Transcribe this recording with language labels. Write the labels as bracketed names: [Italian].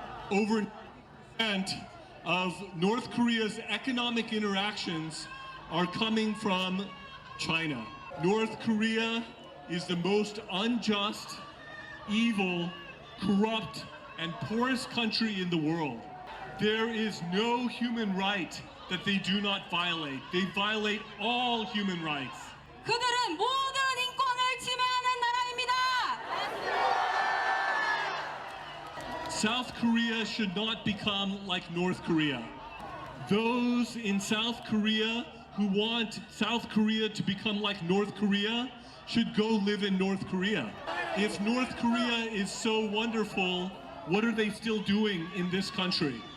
[English] Over 90% of North Korea's economic interactions are coming from China. North Korea is the most unjust, evil, corrupt, and poorest country in the world. There is no human right that they do not violate. They violate all human rights. [Korean] 그들은 모든 인권을 침해하는 나라입니다. [English] South Korea should not become like North Korea. Those in South Korea who want South Korea to become like North Korea should go live in North Korea. If North Korea is so wonderful, what are they still doing in this country?